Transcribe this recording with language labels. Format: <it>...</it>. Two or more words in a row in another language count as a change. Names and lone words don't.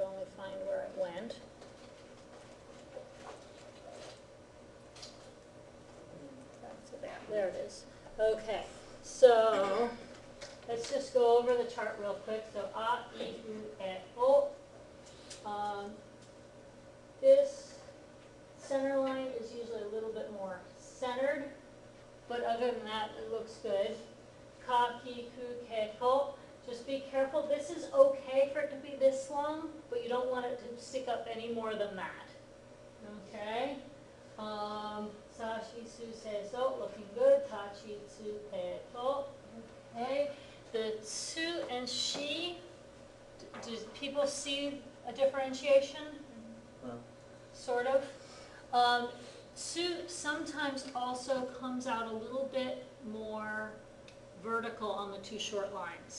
<en>find where it went. There it is. Okay, so let's just go over the chart real quick.</en> <ja>So あ い う え お.</ja> <en>This center line is usually a little bit more centered, but other than that, it looks good.</en> <ja>か き く け こ.</ja> <en>Just be careful. This is okay for it to be this long, but you don't want it to stick up any more than that.</en> <ja>Okay. さ し す せ,</ja> <en>so, looking good.</en> <ja>た ち つ ぺ,</ja> <en>to. Okay. The tsu and shi, do people see a differentiation? Sort of. Tsu sometimes also comes out a little bit more vertical on the two short lines.</en>